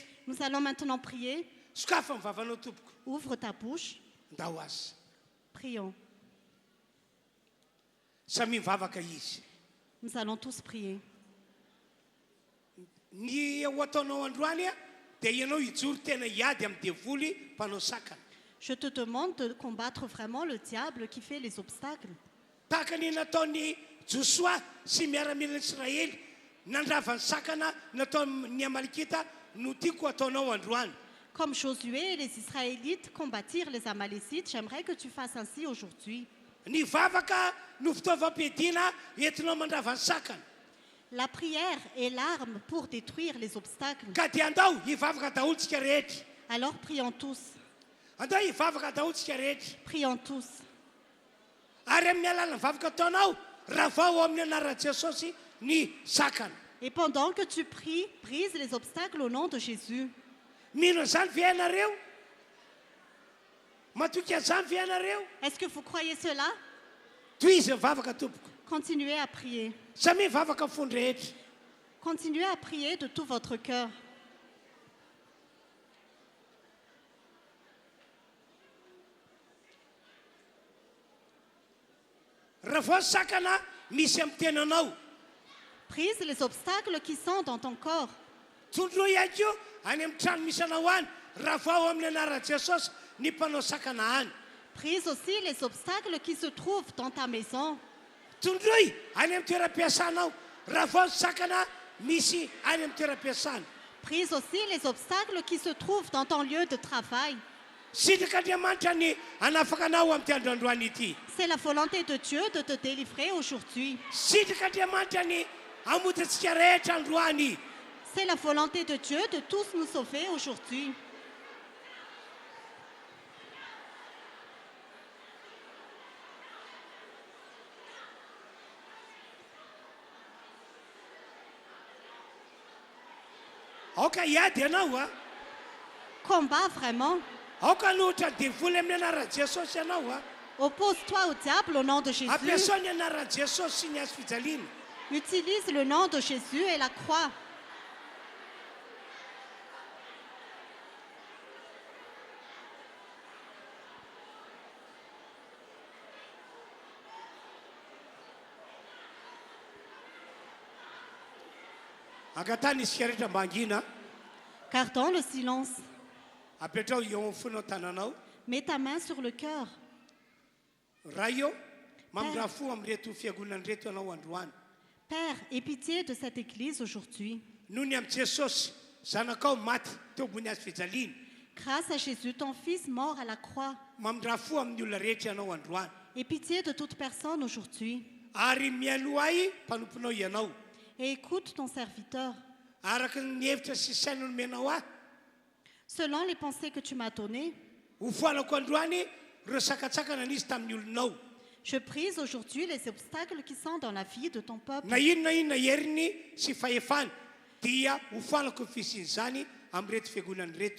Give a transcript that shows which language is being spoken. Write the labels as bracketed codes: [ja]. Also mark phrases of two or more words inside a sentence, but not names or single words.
[fr] Nous allons maintenant prier. [mg] Sokafa ny vavanao tompoko. [fr] Ouvre ta bouche. [mg] Ndao azy. [fr] Prions. [mg] Samy mivavaka izy. [fr] Nous allons tous prier. [mg] Ny ho ataonao androany a dia ianao hijoro tena hiady amin'ny devoly mpanao sakana. [fr] Je te demande de combattre vraiment le diable qui fait les obstacles. [mg] Tahaka ny nataony Josoa sy miaramila Israely nandravany sakana nataony Amalekita no tiako ataonao androany. [fr] Comme Josué et les Israélites combattirent les Amalécites, j'aimerais que tu fasses ainsi aujourd'hui. [mg] Ny vavaka no fitaovam-piadiana entinao mandravany sakana. [fr] La prière est l'arme pour détruire les obstacles. [mg] Ka dia andao hivavaka daholo tsika rehetra. [fr] Alors prions tous. [mg] Andao hivavaka daholo tsika rehetra. [fr] Prions tous. [mg] Ary amin'ny alalany vavaka ataonao raha vao amin'ny anaran'i Jesosy ny sakana. [fr] Et pendant que tu pries, brise les obstacles au nom de Jésus. [mg] Mino an'izany ve ianareo? Matoky an'izany ve ianareo? [fr] Est-ce que vous croyez cela? [mg] Tohizy ny vavaka tompoko. [fr] Continuez à prier. [mg] Samy mivavaka amin'ny fony rehetra. [fr] Continuez à prier de tout votre cœur. [mg] Raha vao sakana misy amin'ny tenanao. [fr] Brise les obstacles qui sont dans ton corps. [mg] Tondro ihany koa any amin'ny trano misy anao any raha vao amin'ny anaran'i Jesosy ny mpanao sakana any. [fr] Brise aussi les obstacles qui se trouvent dans ta maison. [mg] tondroy any amin'ny toeram-piasanao raha vao ny sakana misy any amin'ny toeram-piasana. [fr] Brise aussi les obstacles qui se trouvent dans ton lieu de travail. [mg] Sitrik'Andriamanitra ny hanafaka anao amin'ity androandroany ity. [fr] C'est la volonté de Dieu de te délivrer aujourd'hui. [mg] Sitrik'Andriamanitra ny hamotantsika rehetra androany. [fr] C'est la volonté de Dieu de tous nous sauver aujourd'hui. [mg] Aoka hiady ianao a. [fr] Combat vraiment. [mg] Aoka loatra devoly amin'ny anaran'i Jesosy ianao a. [fr] Oppose-toi au diable au nom de Jésus. [mg] Ampiasao ny anaran'i Jesosy sy ny hazo fijaliana. [fr] Utilise le nom de Jésus et la croix. [mg] Angatany isika rehetra mba angina. [fr] Gardons le silence. [mg] Apetrao eo amin'ny fonao tananao. [fr] Mets ta main sur le cœur. [mg] Raha eo mamindra-fo amin'reto fiangonana reto ianao androany. [fr] Père, aie pitié de cette église aujourd'hui. [mg] Noho ny amin'i Jesosy zanakao maty teo ambony hazo fijaliana. [fr] Grâce à Jésus, ton Fils mort à la croix. [mg] Mamindra-fo amin'ny olona rehetra ianao androany. [fr] Aie pitié de toute personne aujourd'hui. [mg] Ary mialoha ahy mpanomponao ianao. [fr] Et écoute ton serviteur. [mg] Araka ny hevitra sy saina nomenao ahy. [fr] Selon les pensées que tu m'as données, [mg] Ho foalako androany ireo sakatsakana nisy tamin'ny olonao. [fr] je brise aujourd'hui les obstacles qui sont dans la vie de ton peuple. [mg] Na inona heriny sy fahefany dia ho foalako ny fisian'izany amin'reto fiangonany reto.